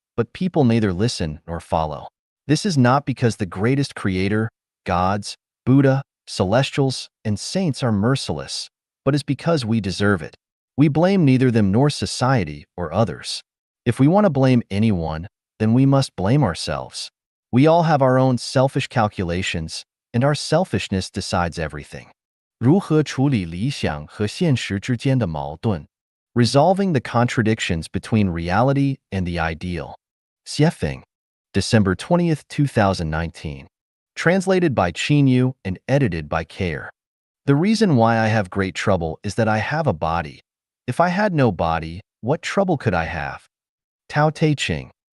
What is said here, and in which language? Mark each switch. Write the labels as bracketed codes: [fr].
[en] But people neither listen nor follow. This is not because the greatest creator, gods, Buddha, celestials, and saints are merciless, but is because we deserve it. We blame neither them nor society or others. If we want to blame anyone, then we must blame ourselves. We all have our own selfish calculations, and our selfishness decides everything. [zh] 如何处理理想和现实之间的矛盾? [en] Resolving the contradictions between reality and the ideal. Xiefeng, December 20th, 2019. Translated by Qinyu and edited by Care. The reason why I have great trouble is that I have a body. If I had no body, what trouble could I have? Tao Te Ching.